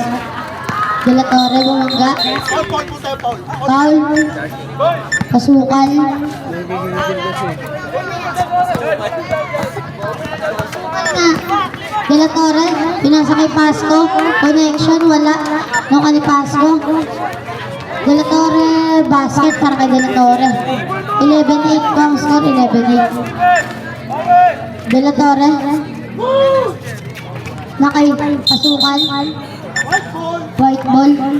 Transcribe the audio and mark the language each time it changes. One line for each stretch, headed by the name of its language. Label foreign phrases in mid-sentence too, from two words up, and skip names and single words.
Filipino: De La Torre, bumangga. Foul. Pasukal. De La Torre, pinasakay Pasco. Connection, wala. Nung ni Pasco. De La Torre, basket para kay De La Torre. 11-8 po ang score, 11-8. De La Torre. Nakay Pasukal.
English: White ball.